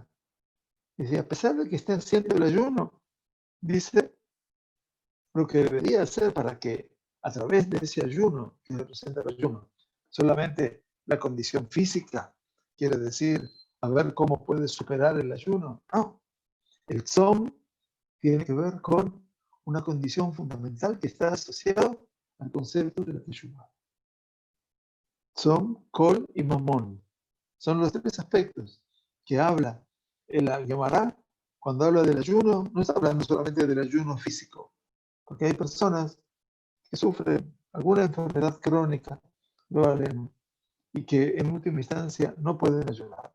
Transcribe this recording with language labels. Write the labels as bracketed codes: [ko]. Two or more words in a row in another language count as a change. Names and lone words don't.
[es] Y si a pesar de que esté haciendo el ayuno, dice lo que debería hacer para que a través de ese ayuno, que representa el ayuno, solamente la condición física, quiere decir, a ver cómo puede superar el ayuno. No, el tzom tiene que ver con una condición fundamental que está asociado al concepto de la teshuvah. [he] צום, קול וממון. [es] Son los tres aspectos que habla el Gemara cuando habla del ayuno. No está hablando solamente del ayuno físico, porque hay personas que sufren alguna enfermedad crónica, lo haremos, y que en última instancia no pueden ayudar.